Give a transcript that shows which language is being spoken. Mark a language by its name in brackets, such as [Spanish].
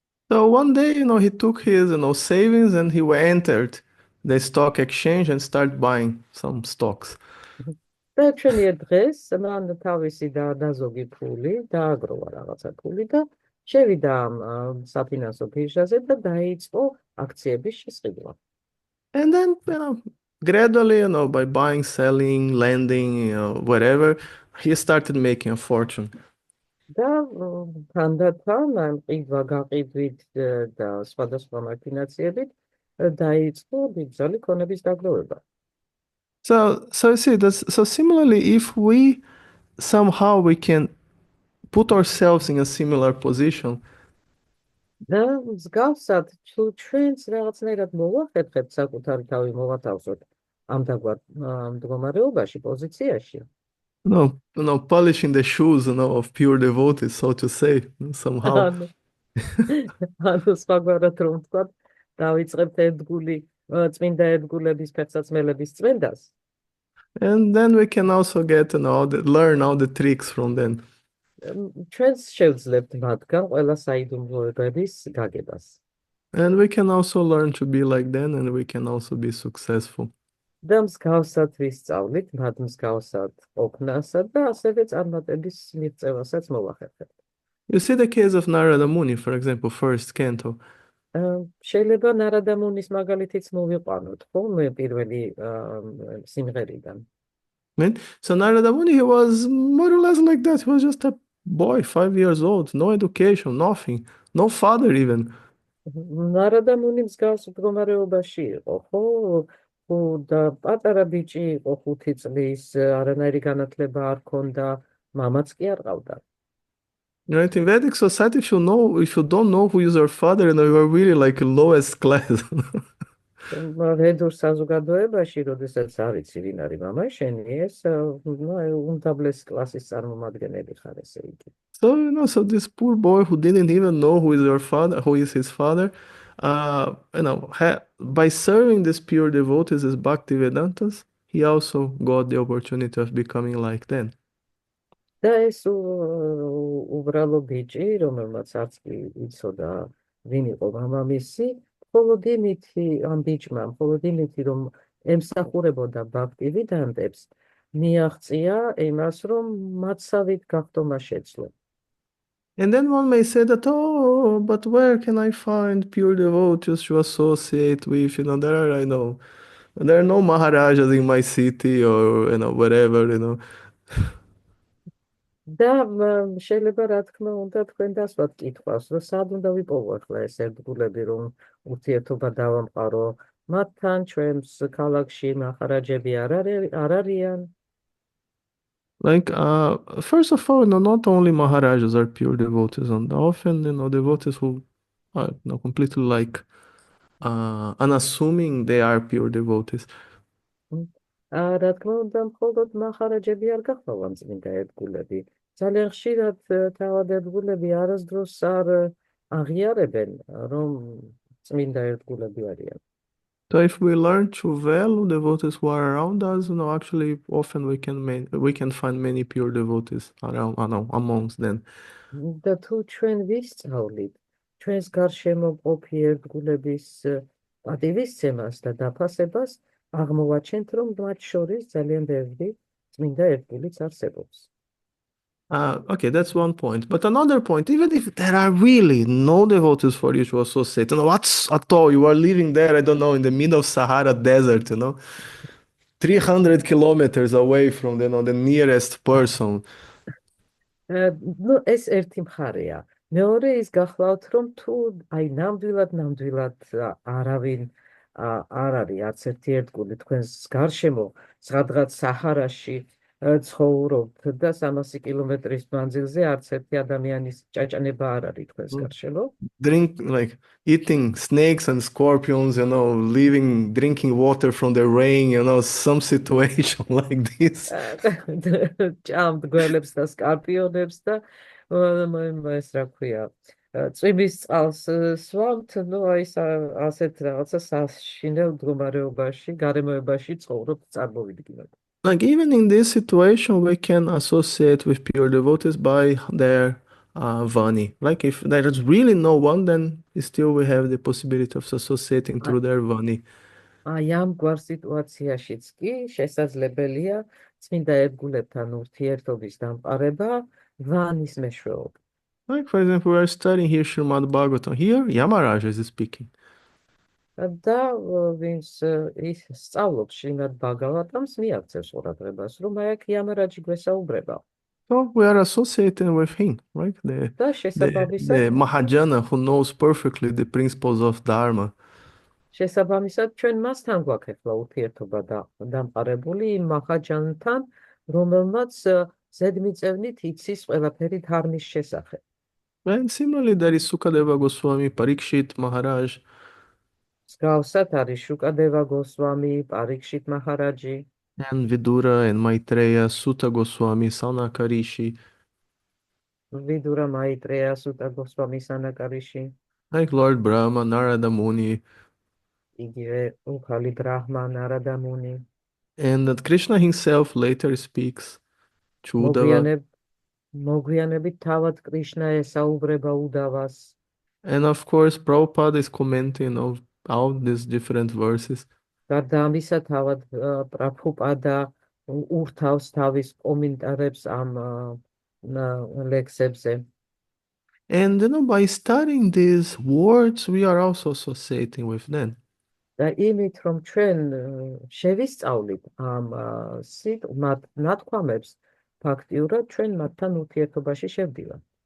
[English] So one day, he took his, savings and he entered the stock exchange and started buying some stocks. [Georgian] და ჩვენიერ დღეს მან თავისი დაზოგი ფული დააგროვა რაღაცა ფული და შევიდა ამ საფინანსო ბირჟაზე და დაიწყო აქციების შესყიდვა. [English] And then, gradually, by buying, selling, lending, whatever, he started making a fortune. [Georgian] და თანდათან ამ ყიდვა გაყიდვით და სხვადასხვა მაქინაციებით დაიწყო ბიძალი ქონების დაგროვება. [English] So you see, so similarly, if we somehow we can put ourselves in a similar position, [Georgian] და მსგავსად თუ ჩვენც რაღაცნაირად მოვახერხებთ საკუთარი თავი მოვათავსოთ ამ დაგვარ მდგომარეობაში, პოზიციაში. [English] polishing the shoes, of pure devotees, so to say, somehow. [Georgian] ანუ სხვაგვარად რომ ვთქვათ, დავიწყებთ ერთგული წმინდა ერთგულების ფეხსაცმელების წმენდას. [English] And then we can also get, learn all the tricks from them. [Georgian] ჩვენს შევძლებთ მათგან ყველა საიდუმლოებების გაგებას. [English] And we can also learn to be like them, and we can also be successful. [Georgian] და მსგავსად ვისწავლით მათ მსგავსად ყოფნასა და ასევე წარმატების მიღწევასაც მოვახერხებთ. [English] You see the case of Narada Muni, for example, first canto. [Georgian] შეიძლება ნარადა მუნის მაგალითიც მოვიყვანოთ, ხო, მე პირველი სიმღერიდან. [English] So Narada Muni, he was more or less like that. He was just a boy, 5 years old, no education, nothing, no father even. [Georgian] ნარადა მუნი მსგავს მდგომარეობაში იყო, ხო, და პატარა ბიჭი იყო 5 წლის, არანაირი განათლება არ ჰქონდა, მამაც კი არ ყავდა. [English] Right, in Vedic society, if you don't know who is your father, you are really like lowest class. [Georgian] რედურ საზოგადოებაში, როდესაც არ იცი ვინ არის მამა შენი, ეს უმდაბლეს კლასის წარმომადგენელი ხარ, ესე იგი. [English] So this poor boy who didn't even know who is his father, by serving these pure devotees as Bhaktivedantas, he also got the opportunity of becoming like them. [Georgian] და ეს უბრალო ბიჭი, რომელმაც არც კი იცოდა ვინ იყო მამამისი, მხოლოდ იმითი, რომ ემსახურებოდა ბhaktivedantებს, მიაღწია იმას, რომ მათსავით გახდომა შეძლო. [English] And then one may say that, but where can I find pure devotees to associate with? There are no Maharajas in my city or, wherever, [Georgian] და შეიძლება რა თქმა უნდა თქვენ დასვათ კითხვას, რომ სად უნდა ვიპოვო ახლა ეს ერთგულები, რომ ურთიერთობა დავამყარო მათთან, ჩვენს ქალაქში მაჰარაჯები არ არიან? [English] Like, first of all, not only Maharajas are pure devotees, and often, devotees who are completely like unassuming they are pure devotees. [Georgian] რა თქმა უნდა, მხოლოდ მაჰარაჯები არ გახვალან წმინდა ერთგულები. ძალიან ხშირად თავად ერთგულები არასდროს არ აღიარებენ, რომ წმინდა ერთგულები arიან. [English] So if we learn to value devotees who are around us, actually often we can find many pure devotees around, amongst them. [Georgian] და თუ ჩვენ ვისწავლით ჩვენს გარშემო ყოფი ერთგულების პატივისცემას და დაფასებას, აღმოვაჩენთ, რომ მათ შორის ძალიან ბევრი წმინდა ერთგულიც არსებობს. [English] Okay, that's one point. But another point, even if there are really no devotees for you to associate, what's at all? You are living there, I don't know, in the middle of Sahara Desert, 300 kilometers away from the nearest person. [Georgian] ნუ ეს ერთი მხარეა. მეორე ის გახლავთ, რომ თუ აი ნამდვილად არავინ არ არის არც ერთი ერთგული თქვენს გარშემო, სადღაც საჰარაში ცხოვრობთ და 300 კილომეტრის მანძილზე არც ერთი ადამიანის ჭაჭანება არ არის თქვენს გარშემო. [English] Like eating snakes and scorpions, drinking water from the rain, some situation like this. [Georgian] ჭამთ გველებს და სკორპიონებს და ეს რა ქვია, წვიმის წყალს სვამთ, ნუ აი ასეთ რაღაცა საშინელ მდგომარეობაში, გარემოებაში ცხოვრობთ, წარმოვიდგინოთ. [English] Like even in this situation, we can associate with pure devotees by their vani. Like if there is really no one, then still we have the possibility of associating through their vani. [Georgian] აი ამ გვარ სიტუაციაშიც კი შესაძლებელია წმინდა ერთგულებთან ურთიერთობის დამყარება ვანის მეშვეობით. [English] Like for example, we are studying here Srimad Bhagavatam. Here, Yamaraj is speaking. [Georgian] და ვინც ის სწავლობს შრიმად ბაგავატამს, მიაქცევს ყურადღებას, რომ აი აქ იამარაჯი გვესაუბრება. [English] So we are associating with him, right? [Georgian] და შესაბამისად [English] The Mahajana who knows perfectly the principles of Dharma. [Georgian] შესაბამისად ჩვენ მასთან გვაქვს ახლა ურთიერთობა დამყარებული იმ მაჰაჯანთან, რომელმაც ზედმიწევნით იცის ყველაფერი ධარმის შესახებ. [English] And similarly, there is Sukadeva Goswami, Parikshit Maharaj. [Georgian] მსგავსად არის შუკადევა გოსვამი, პარიქშით მაჰარაჯი, [English] And Vidura and Maitreya, Sutta Goswami, Sanaka Rishi. [Georgian] ვიდურა მაიტრეა, სუტა გოსვამი, სანაკარიში, [English] Like Lord Brahma, Narada Muni. [Georgian] იგივე უქალი ბრაჰმა, ნარადა მუნი. [English] And that Krishna himself later speaks to Uddhava. [Georgian] მოგვიანებით თავად კრიშნა ესაუბრება უდავას. [English] And of course, Prabhupada is commenting on all these different verses. [Georgian] გარდა ამისა, თავად პრაბჰუპადა ურთავს თავის კომენტარებს ამ ლექსებზე. [English] And by studying these words, we are also associating with them. [Georgian] და იმით, რომ ჩვენ შევისწავლით ამ ნათქვამებს, ფაქტიურად ჩვენ მათთან ურთიერთობაში შევდივართ.